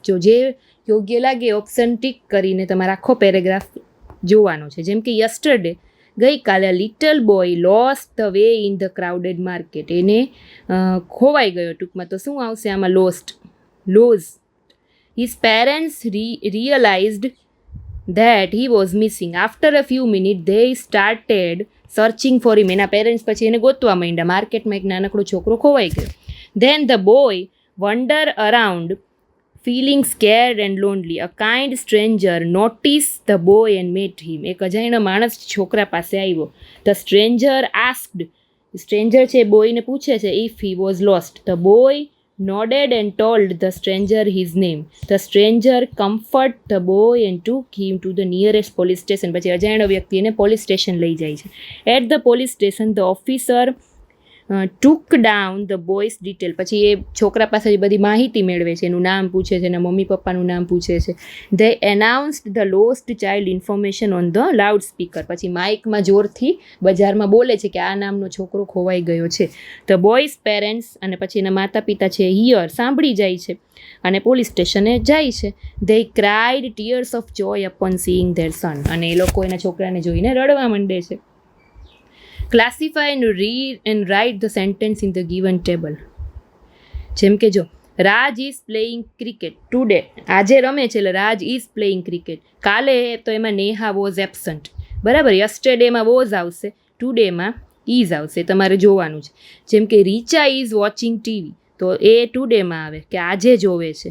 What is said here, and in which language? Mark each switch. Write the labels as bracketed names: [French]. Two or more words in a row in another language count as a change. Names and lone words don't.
[Gujarati] જો જે યોગ્ય લાગે ઓપ્શન ટીક કરીને તમારે આખો પેરેગ્રાફ જોવાનો છે. જેમ કે [English] યસ્ટરડે, ગઈકાલે, little boy lost the way in the crowded market. [Gujarati] એને ખોવાઈ ગયો ટૂંકમાં, તો શું આવશે આમાં? લોસ્ટ. [English] His parents realized that he was missing. After a few minutes, they started searching for him. [Gujarati] એના પેરેન્ટ્સ પછી એને ગોતવા માંડ્યા. માર્કેટમાં એક નાનકડો છોકરો ખોવાઈ ગયો. [English] Then the boy wandered around feeling scared and lonely. A kind stranger noticed the boy and met him. [Gujarati] એક અજાણ્યો માણસ છોકરા પાસે આવ્યો. [English] The stranger asked. [Gujarati] સ્ટ્રેન્જર છે બોયને પૂછે છે [English] if he was lost. The boy nodded and told the stranger his name. The stranger comforted the boy and took him to the nearest police station. [Gujarati] પછી અજાણ્યો વ્યક્તિ એને [English] police station [Gujarati] લઈ જાય છે. [English] At the police station, the officer took down the boy's detail. [Gujarati] પછી એ છોકરા પાસે બધી માહિતી મેળવે છે, એનું નામ પૂછે છે, એના મમ્મી પપ્પાનું નામ પૂછે છે. [English] They announced the lost child information on the loudspeaker. [Gujarati] પછી માઇકમાં જોરથી બજારમાં બોલે છે કે આ નામનો છોકરો ખોવાઈ ગયો છે. [English] The boy's parents, [Gujarati] અને પછી એના માતા પિતા છે હિયર, સાંભળી જાય છે અને પોલીસ સ્ટેશને જાય છે. [English] They cried tears of joy upon seeing their son. [Gujarati] અને એ લોકો એના છોકરાને જોઈને રડવા માંડે છે. [English] Classify and read and write the sentence in the given table. [Gujarati] જેમ કે જો, [English] Raj is playing cricket today. [Gujarati] આજે રમે છે એટલે [English] Raj is playing cricket. [Gujarati] કાલે તો એમાં [English] Neha was absent. [Gujarati] બરાબર, યસ્ટરડેમાં વોઝ આવશે, ટુડેમાં ઇઝ આવશે. તમારે જોવાનું છે. જેમ કે [English] Richa is watching TV, [Gujarati] તો એ ટુડેમાં આવે કે આજે જોવે છે.